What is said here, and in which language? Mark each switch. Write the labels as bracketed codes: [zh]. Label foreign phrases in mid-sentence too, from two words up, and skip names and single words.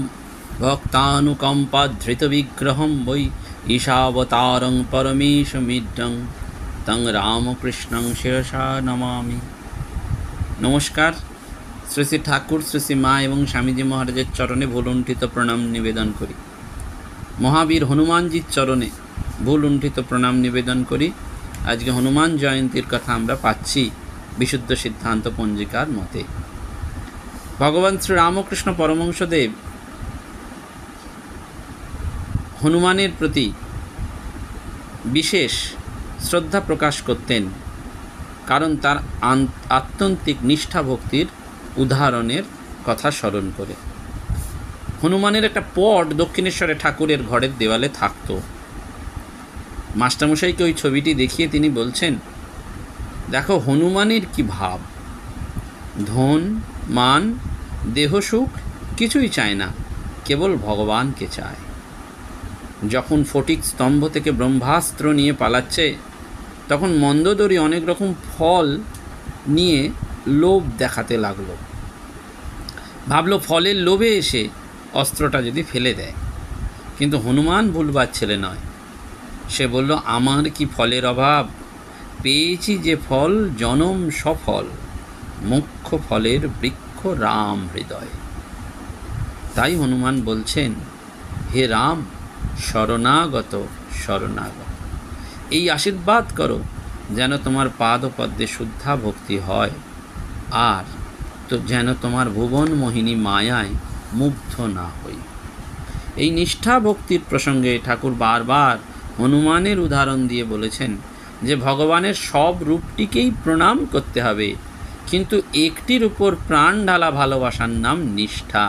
[sa] भक्तानुकम्पाधृतविग्रहं वै ईशावतारं परमेशमिड्डं तं रामकृष्णं शिरसा नमामि। [bn] নমস্কার। শ্রী শ্রী ঠাকুর শ্রী শ্রী মা এবং স্বামীজী মহারাজের চরণে ভূলুণ্ঠিত প্রণাম নিবেদন করি। মহাবীর হনুমানজীর চরণে ভূলুণ্ঠিত প্রণাম নিবেদন করি। আজকে হনুমান জয়ন্তীর কথা আমরা পাচ্ছি বিশুদ্ধ সিদ্ধান্ত পঞ্জিকার মতে। ভগবান শ্রী রামকৃষ্ণ পরমহংসদেব হনুমানের প্রতি বিশেষ শ্রদ্ধা প্রকাশ করতেন, কারণ তাঁর আত্যন্তিক নিষ্ঠা ভক্তির উদাহরণের কথা স্মরণ করে। হনুমানের এক পট দক্ষিণেশ্বরে ঠাকুরের ঘরের দেওয়ালে থাকত। মাস্টারমশাইকে ওই ছবিটি দেখিয়ে তিনি বলছেন, দেখো হনুমানের কী ভাব, ধন মান দেহ সুখ কিছুই চায় না, কেবল ভগবানকে চায়। যখন স্ফটিক স্তম্ভ থেকে ব্রহ্মাস্ত্র নিয়ে পালাচ্ছে তখন মন্দোদরী অনেক রকম ফল নিয়ে লোভ দেখাতে লাগল। ভাবল ফলের লোভে এসে অস্ত্রটা যদি ফেলে দেয়, কিন্তু হনুমান ভোলবার ছেলে নয়। সে বলল, আমার কি ফলের অভাব, পেয়েছি যে ফল জনম সফল, মুখ্য ফলের বৃক্ষ রাম হৃদয়। তাই হনুমান বলছেন, হে রাম শরণাগত শরণাগত, এই আশীর্বাদ করো যেন তোমার পাদপদ্মে শুদ্ধা ভক্তি হয়, আর তো যেন তোমার ভুবন মোহিনী মায়ায় মুগ্ধ না হই। এই নিষ্ঠা ভক্তির প্রসঙ্গে ঠাকুর বারবার হনুমানের উদাহরণ দিয়ে বলেছেন যে ভগবানের সব রূপটিকেই প্রণাম করতে হবে, কিন্তু একটির উপর প্রাণ ঢালা ভালোবাসার নাম নিষ্ঠা।